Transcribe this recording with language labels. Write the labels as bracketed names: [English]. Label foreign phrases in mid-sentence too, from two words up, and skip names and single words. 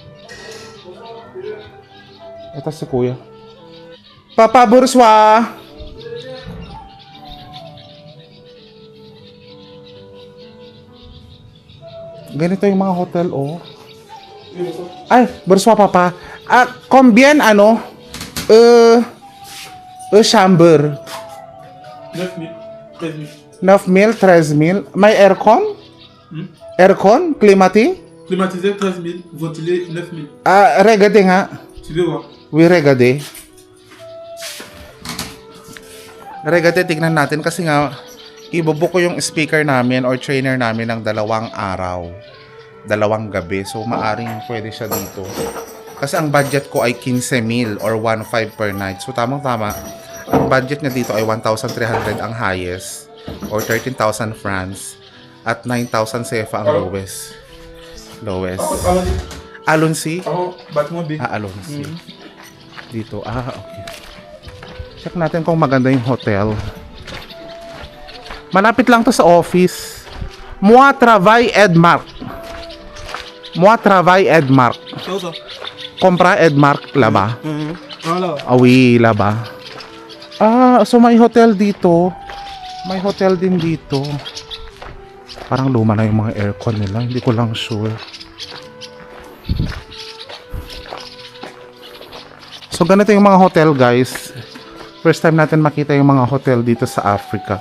[Filipino] Ito si kuya. Papa Bourgeois! Ganito yung mga hotel, oh. Ay, [French] Bourgeois papa. Combien, [Filipino] ano? [French] Chamber. 9 000, 13 000. [Filipino] 9,000, 13,000. May aircon? Aircon? Climati? [French] Climatisé 13 000, ventilé 9 000. [Filipino] Regade nga. [French] Tu veux voir? We regade. Regade, [Filipino] tignan natin kasi nga ibubook ko yung speaker namin or trainer namin ng 2 araw. 2 gabi. So maaring pwede siya dito. Kasi ang budget ko ay 15,000 or 1,500 per night. So tamang-tama. Ang budget niya dito ay 1,300 ang highest or 13,000 francs at 9,000 CFA ang lowest. [French] Alonsi? Bâtiment B. [Filipino] Alonsi. Dito. Okay. Check natin kung maganda yung hotel. Malapit lang to sa office. [French] Moi travaille Edmark. Compra Edmark là-bas. Ah oui, là-bas. [Filipino] So may hotel dito. May hotel din dito. Parang luma na yung mga aircon nila. Hindi ko lang sure. So ganito yung mga hotel guys. First time natin makita yung mga hotel dito sa Africa.